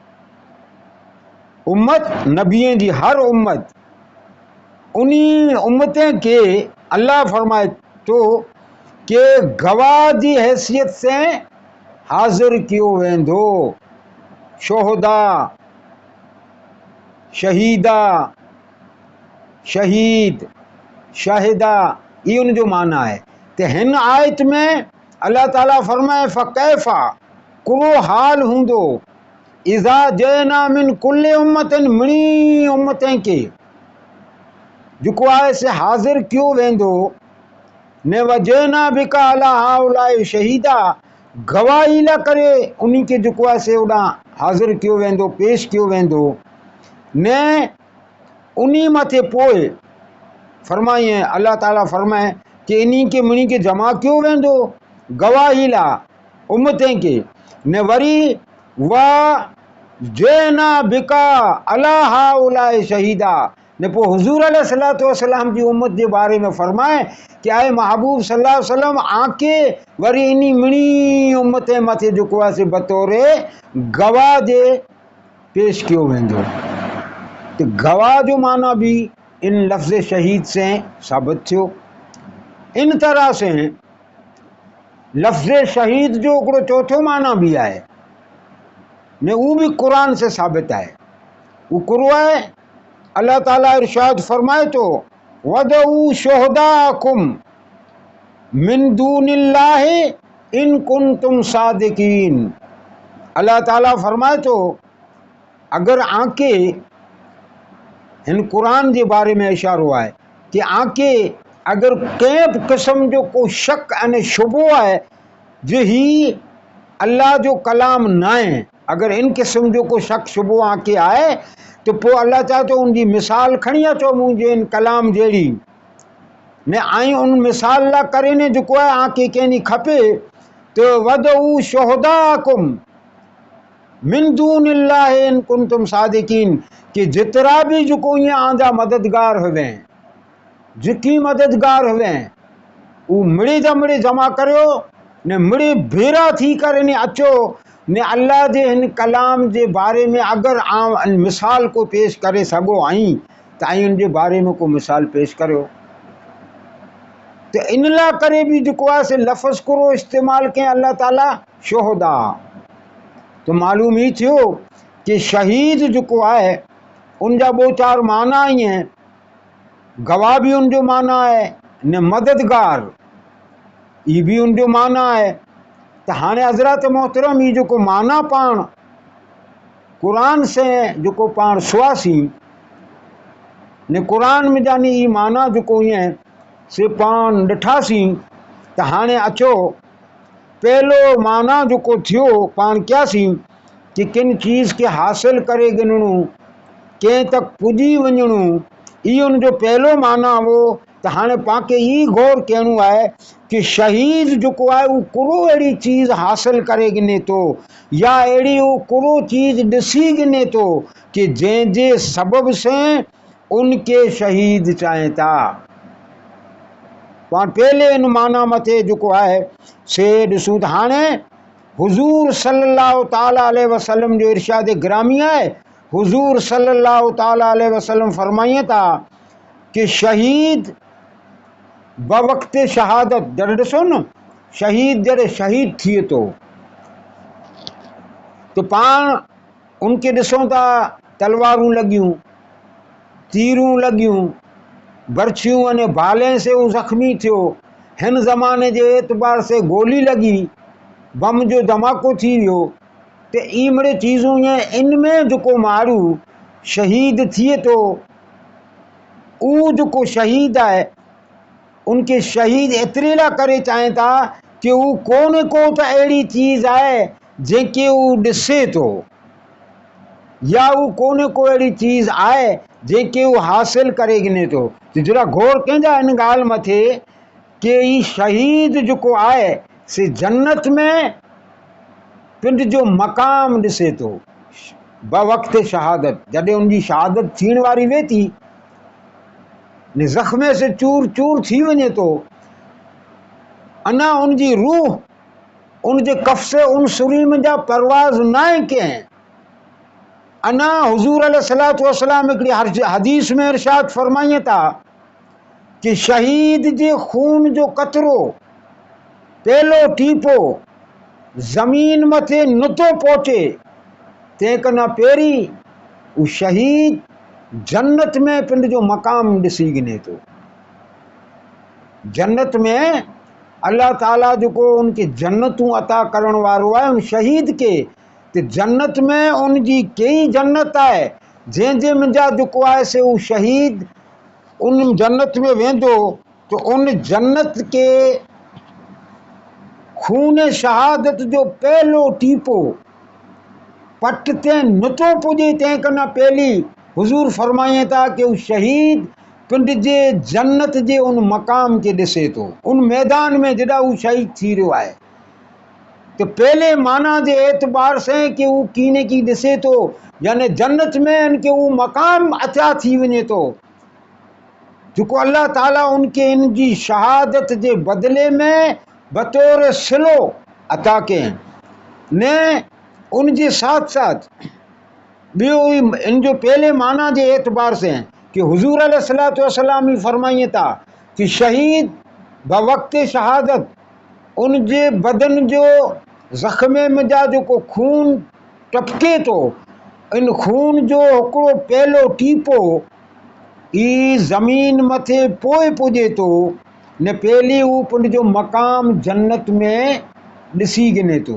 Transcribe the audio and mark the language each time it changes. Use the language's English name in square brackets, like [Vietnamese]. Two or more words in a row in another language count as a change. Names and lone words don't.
[Sindhi] उम्मत नबियनि जी हर उम्मत, उन्हीं उम्मतें के अल्लाह फरमाए तो कि गवाह जी हैसियत से हाजिर कियो वेंदो, शोहदा शहीदा शहीद शाहिदा, ये उन जो माना है। तो हिन आयत में अल्लाह ताला फरमाए फ़कैफ़ा कुरो हाल हूंदो [Arabic] إذا جئنا من كل أمة, [Sindhi] मिणी उम्मतें के जेको आहे से हाज़िर कियो वेंदो ने [Arabic] وجئنا بك على هؤلاء شهيدا, [Sindhi] गवाही ला करे उन्हीं के जेको आहे से ओॾां हाज़िर कियो वेंदो, पेश कियो वेंदो। ने उन्हीं मथे पोइ फरमाए, अल्लाह ताला फरमाए कि इन्हीं के मुनी के जमा कियो वेंदो गवाही ला उम्मतें के। ने वरी [Arabic] و جئنا بك على هؤلاء شهيدا, [Sindhi] ने पोइ हुजूर [Arabic] عليه الصلاة والسلام [Sindhi] जी उम्मत जे बारे में फरमाए कि आए महबूब [Arabic] صلى الله عليه وسلم [Sindhi] आके वरी इन्हीं मिणी उम्मतें मथे जेको आहे से बतौरे गवाह जे पेश कियो वेंदो। तो गवाह जो माना भी इन लफ्ज़ शहीद से साबित थियो। इन तरह से लफ्ज़ शहीद जो हिकिड़ो चौथो माना भी आहे ने वो भी कुरान से साबित आहे। वो कुरो आहे, अल्लाह ताला इरशाद फरमाए तो [Arabic] وادعوا شهداءكم من دون الله إن كنتم صادقين. [Sindhi] अल्लाह ताला फरमाए तो अगर आके, इन कुरान के बारे में इशारो आहे कि आके अगर कंहिं क़िस्म जो को शक अने शुबो आहे जे ही अल्लाह जो कलाम न आहे, अगर इन किस्म जो को शक शुबो आके आए तो पोइ अल्लाह चाहे तो उनकी मिसाल खणी अचो मुंहिंजे इन कलाम जहिड़ी ने आई उन मिसाल ला करे ने जेको आहे आके कंहिंजी खपे तो [Arabic] وادعوا شهداءكم من دون الله إن كنتم صادقين, [Sindhi] कि जितरा भी जेको ईअं आंजा मददगार हुए, जिकी मददगार हुए वो मिड़ी जा मिड़ी जमा करियो ने मिड़ी भेरा थी करे ने अचो ने अल्लाह जे हिन कलाम जे बारे में अगर आम मिसाल को पेश करे सघो आई तो आई उनके बारे में को मिसाल पेश करियो। तो इन ला करे भी जेको आहे से लफ़्ज़ कुरो इस्तेमाल कयईं अल्लाह ताला शुहदा। तो मालूम ही थियो कि शहीद जेको आहे उनजा दो चार माना ही हैं। गवाह भी उनजो माना है ने मददगार ये भी उनजो माना है। तो हाणे हज़रत मोहतरम ये जो माना पाण कुरान से जो पाण सुवासी ने कुरान में जानी ये माना जो ईअं से पाण ॾिठासीं। तो हाणे अचो पहलो माना जो थियो पाण कयासीं कि किन चीज़ के हासिल करे गिनणो, कंहिं तक पुजी वञणो, इहो उनजो पहलो माना हो। तो हाणे पाके ई गौर करणो है कि शहीद जो है वो कुरो अड़ी चीज़ हासिल करे गिने तो या अड़ी वो कुरो चीज़ ॾिसी गिने तो कि जंहिंजे सबब से उनके शहीद चाहे था। पाण पहले इन माना मथे जो है से ॾिसूं त हाणे हुजूर [Arabic] صلى الله تعالى عليه وسلم [Sindhi] जो इरशाद ग्रामी है। हुजूर [Arabic] صلى الله تعالى عليه وسلم [Sindhi] फरमाइए था कि शहीद बवक्त शहादत, जॾहिं ॾिसो न शहीद जॾहिं शहीद थिए तो पाण उनके ॾिसूं था तलवारूं लॻियूं, तीरूं लॻियूं, बर्छियूं अने भाले से वो ज़ख्मी थियो, हिन ज़माने जे एतबार से गोली लगी, बम जो धमाको थी वियो। तो ई मिड़े चीज़ूं इनमें जो माण्हू शहीद थिए तो ऊ जो शहीद है उनके शहीद एतिरे ला करे चाहे था कि वो कोन को तो अड़ी चीज़ है जंहिंखे वो ॾिसे तो या वो कोन को अड़ी चीज़ है जंहिंखे वो हासिल करे गिने तो। जरा गौर कंहिंजा इन ॻाल्हि मथे कि ई शहीद जो है से जन्नत में पिंड जो मकाम ॾिसे तो बवक्त शहादत। जॾहिं उनकी शहादत थियण वारी वे थी ने ज़ख्मे से चूर चूर थी वञे तो अना उनकी रूह उनके कफ से उन सुरी में जा परवाज़ नाहे कंहिं। अना हुजूर [Arabic] عليه الصلاة والسلام [Sindhi] हिकिड़ी हदीस में इरशाद फरमाइए था कि शहीद जे खून जो कतरो पहलो टीपो ज़मीन मथे नथो पहुचे तंहिंखां पहिरीं वो शहीद जन्नत में पिंड जो मकाम ॾिसी गिने तो। जन्नत में अल्लाह ताला जो उनके जन्नतूं अता करण वारो है उन शहीद के। तो जन्नत में उनकी कई जन्नत है जंहिंजे मुंहिंजा जो है से वो शहीद उन जन्नत में वेंदो तो उन जन्नत के खून शहादत जो पहलो टीपो पट ते नथो पुजे तंहिं कना पहली हुजूर फरमाए था कि उस शहीद पिंड जे जन्नत जे उन मकाम के ॾिसे थो, उन मैदान में जॾहिं हू शहीद थी रहियो आहे। तो पहले माना जे एतबार से कि वो कीने की ॾिसे थो, यानी जन्नत में इनके वो मकाम अता थी वञे थो जेको अल्लाह ताला उनके इन जी शहादत जे बदले में बतौर सिलो अता कयनि ने। उन जे साथ साथ ॿियो इन जो पहले माना जे एतबार से कि हुजूर [Arabic] عليه الصلاة والسلام [Sindhi] ही फरमाइए था कि शहीद बवक्त शहादत उन जे बदन जो ज़ख्मे में जा जेको खून टपके तो, इन खून जो हिकिड़ो पहलो टीपो ई ज़मीन मथे पोइ पुजे तो ने पहली हू पिंड जो मकाम जन्नत में ॾिसी गिने तो।